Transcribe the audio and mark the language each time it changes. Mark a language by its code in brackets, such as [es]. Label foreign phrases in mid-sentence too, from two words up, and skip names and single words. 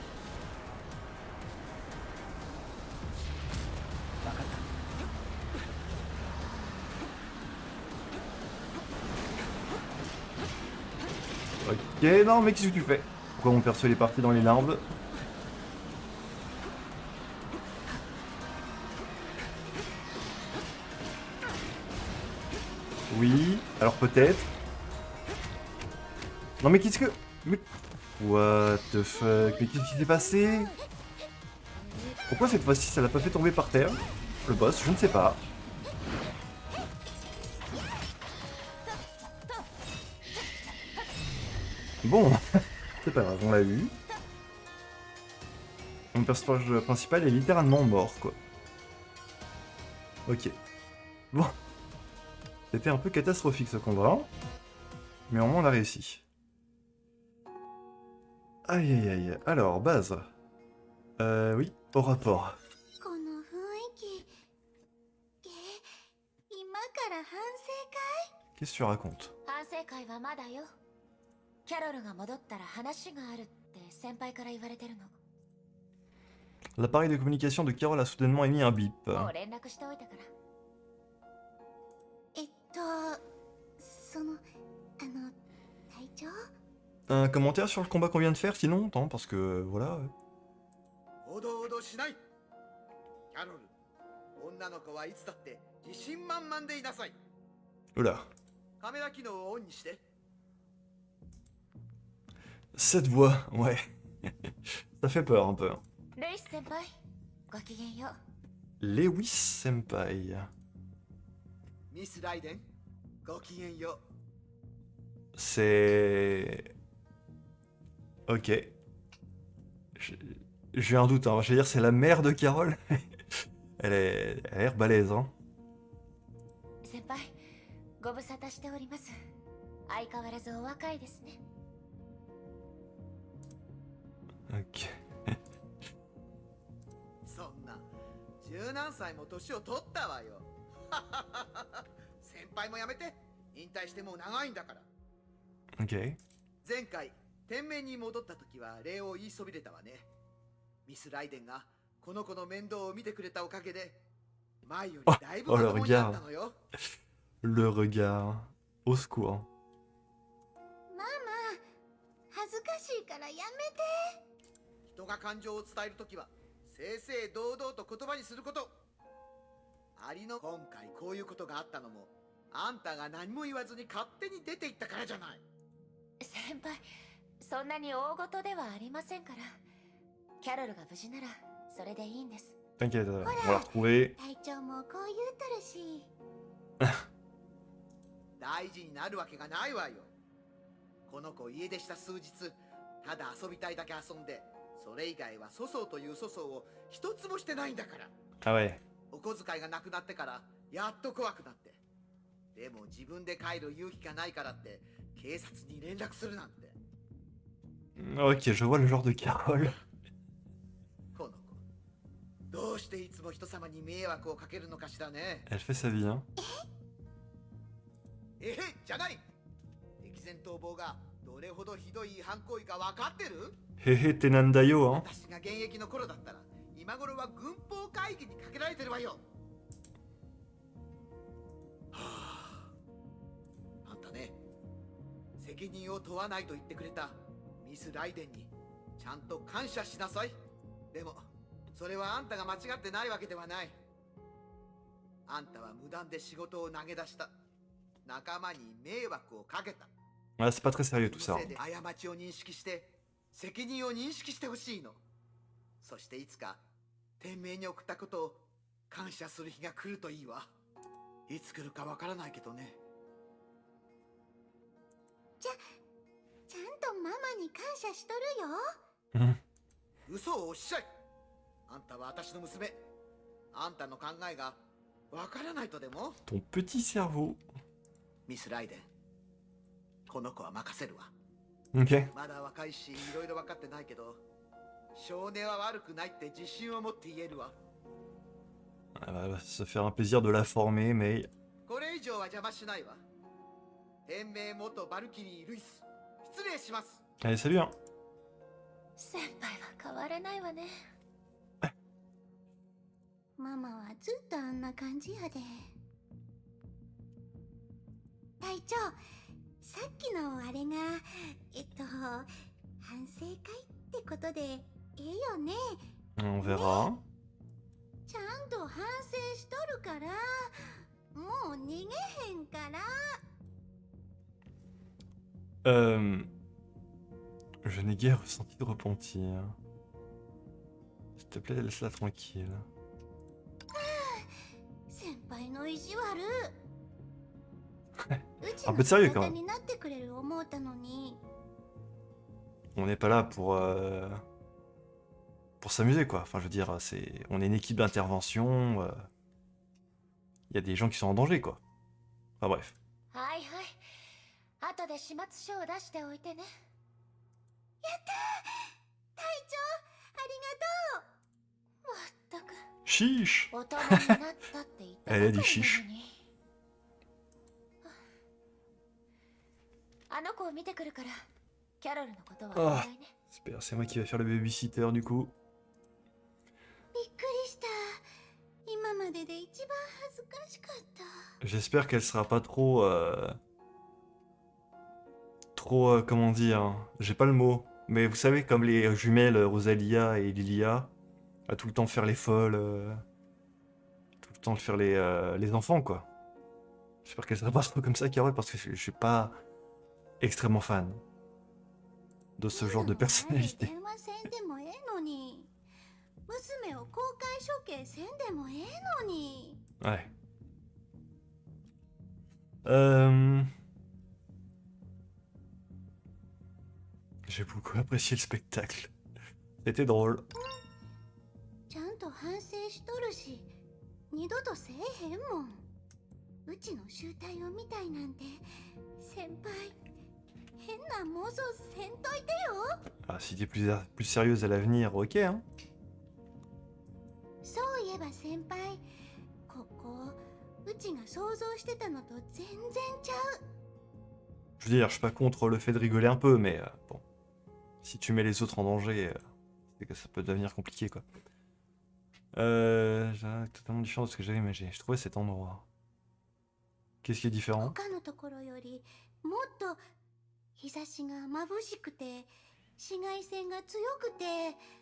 [fr] Ok, non mais qu'est-ce que tu fais? Pourquoi mon perso il est parti dans les larves? Oui, alors peut-être. Non mais qu'est-ce que... Mais... [en] What the fuck? [fr] Mais qu'est-ce qui s'est passé? Pourquoi cette fois-ci ça l'a pas fait tomber par terre? Le boss, je ne sais pas. Bon, c'est pas grave, on l'a eu. Mon personnage principal est littéralement mort, quoi. Ok. Bon. C'était un peu catastrophique ce combat. Mais au moins on a réussi. Aïe aïe aïe. Alors, base. Oui, au rapport. [ja] この雰囲気今から反省 [fr] Qu'est-ce que tu racontes? [ja] 反省会はまだよ。キャロルが戻ったら話があるって先輩から言われてるの。 [fr] L'appareil de communication de Carole a soudainement émis un bip. [ja] もう連絡しておいたから。その隊長 [fr] Un commentaire sur le combat qu'on vient de faire sinon? Attends, parce que voilà. [ja] おどおどしない。キャロル、女の子はいつだって自信満々でいなさい。 [fr] Oula. [ja] カメラ機能をオンにして。 [fr] Cette voix, ouais. Ça fait peur un peu. [ja] ルイス先輩、ごきげんよう。 Lewis Senpai. ミス・ライデン、ごきげんよ [fr] C'est... Ok. J'ai un doute, hein. Je vais dire c'est la mère de Carole. Elle a l'air balèze, hein. [ja] 先輩、ご無沙汰しております。相変わらずお若いですね。 [fr] Ok. [ja] う。そんな、十何歳も年を取ったわよ。先輩もやめて。引退してもう長いんだから。 [fr] Ok. [ja] 前回、天命に戻った時は礼を言いそびれたわね。ミス・ライデンがこの子の面倒を見てくれたおかげで、前よりだいぶまともになったのよ。 [fr] Le regard. Au secours. [ja] ママ恥ずかしいからやめて。人が感情を伝えるときは正々堂々と言葉にすること。ありの今回こういうことがあったのもあんたが何も言わずに勝手に出て行ったからじゃない。先輩、そんなに大事ではありませんから。キャロルが無事ならそれでいいんです。 [fr] T'inquiète, on va la retrouver. [ja] 隊長もこう言うとるし。大事になるわけがないわよ。この子家出した数日ただ遊びたいだけ遊んで、それ以外は粗相という粗相を一つもしてないんだから。 [fr] Ah ouais. [ja] お小遣いがなくなってからやっと怖くなって。でも自分で帰る勇気がないからって警察に連絡するなんて。 [fr] Ok, je vois le genre de Carole. [ja] この子どうしていつも人様に迷惑をかけるのかしらね。 [fr] Elle fait sa vie, hein. [ja] じゃない。敵前逃亡がどれほどひどい犯行為か分かってる？ [fr] Hehe, t'es Nandayo, hein. [ja] 私が現役の頃だったら今頃は軍法会議にかけられてるわよ。はあ、あんたね、責任を問わないと言ってくれたミス・ライデンにちゃんと感謝しなさい。でもそれはあんたが間違ってないわけではない。あんたは無断で仕事を投げ出した。仲間に迷惑をかけた。 [fr] Ah, c'est pas très sérieux tout ça. [ja] そのせいで過ちを認識して責任を認識してほしいの。そしていつか天命に送ったことを感謝する日が来るといいわ。いつ来るかわからないけどね。ちゃんとママに感謝しとるよ。嘘をおっしゃい。あんたは私の娘。あんたの考えがわからないとでも？ [fr] Ton petit cerveau. [ja] ミス・ライデン、この子は任せるわ。 [fr] Ok. [ja] まだ若いし、いろいろ分かってないけど、少年は悪くないって自信を持って言えるわ。 [fr] Elle va se faire un plaisir de la former, mais... [ja] これ以上は邪魔しないわ。天命元バルキリー・ルイス、失礼します。 [fr] Allez, salut, hein. [ja] 先輩は変わらないわね。ママはずっとあんな感じやで。隊長、さっきのあれが反省会ってことでええよね。 [fr] On verra. [ja] ちゃんと反省しとるから、もう逃げへんから。 [fr] Je n'ai guère ressenti de repentir. S'il te plaît, laisse-la tranquille. [ja] 先輩の意地悪。うち [fr] Un [ja] の [fr] peu de sérieux [ja] 味 [fr] quand [ja] 方 [fr] même. [ja] になってくれる思うたのに。 [fr] On n'est pas là pour s'amuser, quoi. Enfin, je veux dire, on est une équipe d'intervention. Il y a des gens qui sont en danger, quoi. Enfin, bref. [ja] はいはい。後で始末書を出しておいてね。隊長、ありがとう。まったく。 [fr] Chiche! [ja] 大人になったって言ったばかりなのに。 [fr] Elle a dit chiche. [ja] あの子を見てくるから、キャロルのことはお願いね。 [fr] Super, c'est moi qui vais faire le babysitter, du coup. [ja] びっくりした。今までで一番恥ずかしかった。 [fr] J'espère qu'elle sera pas trop... comment dire... J'ai pas le mot. Mais vous savez, comme les jumelles Rosalia et Lilia, à tout le temps faire les folles... tout le temps faire les enfants, quoi. J'espère qu'elle sera pas trop comme ça, Carole, parce que je suis pas extrêmement fan de ce genre de personnalité. [ja] 電話せんでもええのに。娘を公開処刑せんでもええのに。 [fr] Ouais. J'ai beaucoup apprécié le spectacle. C'était drôle. [ja] ちゃんと反省しとるし、二度とせえへんもん。うちの集体を見たいなんて、先輩、変な妄想せんといてよ。 [fr] Ah, si t'es plus sérieuse à l'avenir, ok, hein. [ja] そういえば先輩、ここ、うちが想像してたのと全然ちゃう。 [fr] Je veux dire, je suis pas contre le fait de rigoler un peu, mais bon. Si tu mets les autres en danger, c'est que ça peut devenir compliqué, quoi. J'ai totalement différent de ce que j'avais imaginé. Je trouvais cet endroit. Qu'est-ce qui est différent? [ja] 他のところよりもっと日差しが眩しくて紫外線が強くて、